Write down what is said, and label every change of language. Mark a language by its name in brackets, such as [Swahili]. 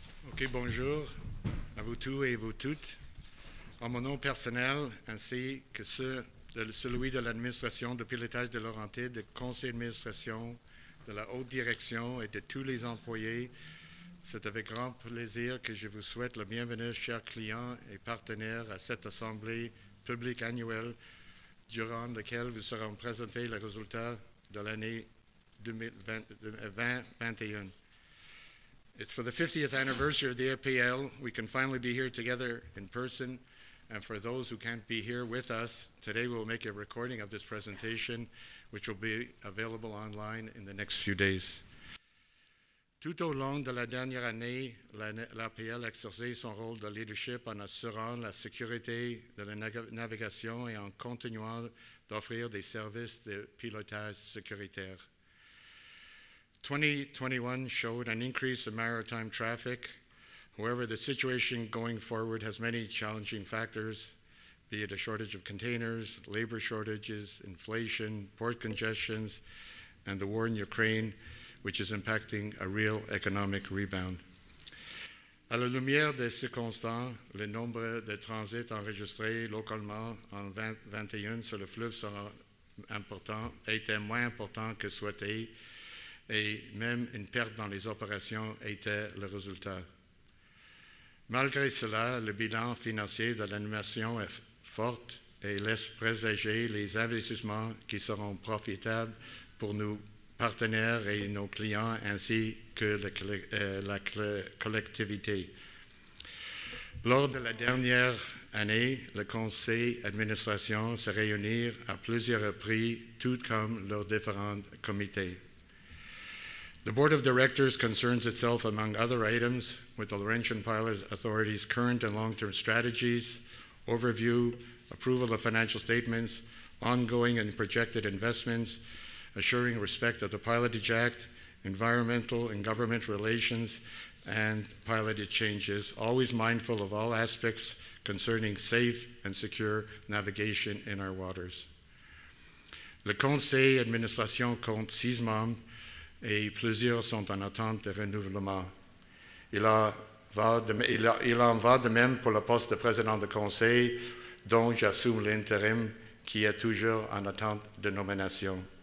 [French] Ok, bonjour à vous tous et vous toutes. En mon nom personnel, ainsi que celui de l'administration de pilotage de Laurentides, du conseil d'administration, de la haute direction et de tous les employés, c'est avec grand plaisir que je vous souhaite la bienvenue, chers clients et partenaires, à cette assemblée publique annuelle durant laquelle vous seront présentés les résultats de l'année 2021. [English] It's for the 50th anniversary of the APL. We can finally be here together in person. And for those who can't be here with us, today we'll make a recording of this presentation, which will be available online in the next few days. [French] Tout au long de la dernière année, l'APL a exercé son rôle de leadership en assurant la sécurité de la navigation et en continuant d'offrir des services de pilotage sécuritaire. [English] 2021 showed an increase in maritime traffic. However, the situation going forward has many challenging factors, be it a shortage of containers, labor shortages, inflation, port congestions, and the war in Ukraine, which is impacting a real economic rebound. [French] À la lumière de ces constats, le nombre de transits enregistrés localement en 2021 sur le fleuve sera important, était moins important que souhaité, et même une perte dans les opérations était le résultat. Malgré cela, le bilan financier de l'animation est fort et laisse présager les investissements qui seront profitables pour nos partenaires et nos clients ainsi que la collectivité. Lors de la dernière année, le conseil d'administration s'est réuni à plusieurs reprises, tout comme leurs différents comités. [English] The Board of Directors concerns itself, among other items, with the Laurentian Pilot Authority's current and long-term strategies, overview, approval of financial statements, ongoing and projected investments, assuring respect of the Pilotage Act, environmental and government relations, and pilotage changes, always mindful of all aspects concerning safe and secure navigation in our waters. [French] Le Conseil d'administration compte 6 membres et plusieurs sont en attente de renouvellement. Il en va de même pour le poste de président du conseil, dont j'assume l'intérim, qui est toujours en attente de nomination.